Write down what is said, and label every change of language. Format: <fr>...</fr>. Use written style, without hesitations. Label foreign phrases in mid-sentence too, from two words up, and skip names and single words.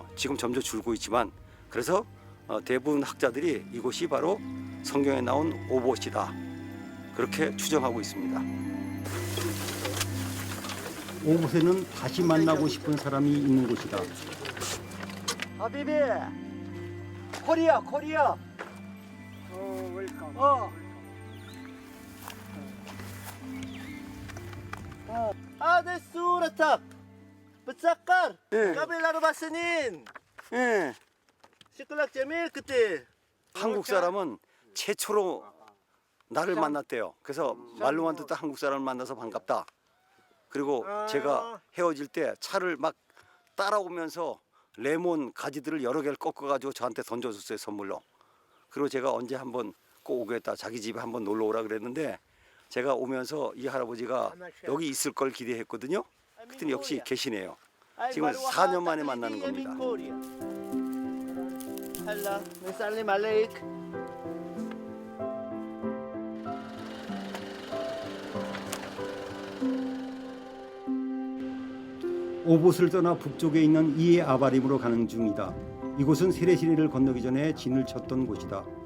<ko>지금 점점 줄고 있지만, 그래서 대부분 학자들이 이곳이 바로 성경에 나온 오봇이다, 그렇게 추정하고 있습니다. 오봇에는 다시 만나고 싶은 사람이 있는 곳이다. 하비비, 코리아. 웰컴.</ko> <ar>هذا صورتك بتسكر إيه. قبل 4 سنين</ar> <ko>예.</ko> <ar>شكلك جميل كتير.</ar> <ko>한국 사람은 최초로 나를 만났대요. 그래서 말로만 듣다 한국 사람을 만나서 반갑다. 그리고 제가 헤어질 때 차를 막 따라오면서 레몬 가지들을 여러 개를 꺾어가지고 저한테 던져줬어요, 선물로. 그리고 제가 언제 한번 꼭 오겠다, 자기 집에 한번 놀러 오라 그랬는데, 제가 오면서 이 할아버지가 여기 있을 걸 기대했거든요. 그랬더니 역시 계시네요. 지금 4년 만에 만나는 겁니다.</ko> <ar>هلا نسلم عليك.</ar> <ko>오봇을 떠나 북쪽에 있는 이에 아바림으로 가는 중이다. 이곳은 세례시내를 건너기 전에 진을 쳤던 곳이다.</ko>